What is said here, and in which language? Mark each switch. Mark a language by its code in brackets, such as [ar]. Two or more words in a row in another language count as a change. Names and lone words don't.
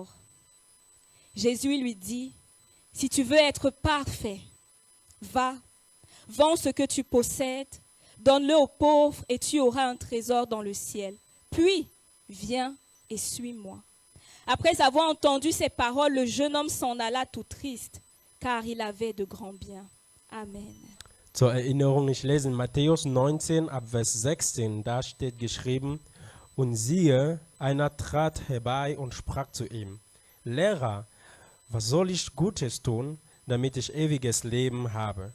[fr] Jésus lui dit, si tu veux être parfait, va, vends ce que tu possèdes, donne-le aux pauvres et tu auras un trésor dans le ciel. Puis, viens et suis-moi. Après avoir entendu ces paroles, le jeune homme s'en alla tout triste, car il avait de grands biens. Amen. [de] Zur Erinnerung, ich lese in Matthäus 19 ab Vers 16, da steht geschrieben, und siehe, einer trat herbei und sprach zu ihm, Lehrer, was soll ich Gutes tun, damit ich ewiges Leben habe?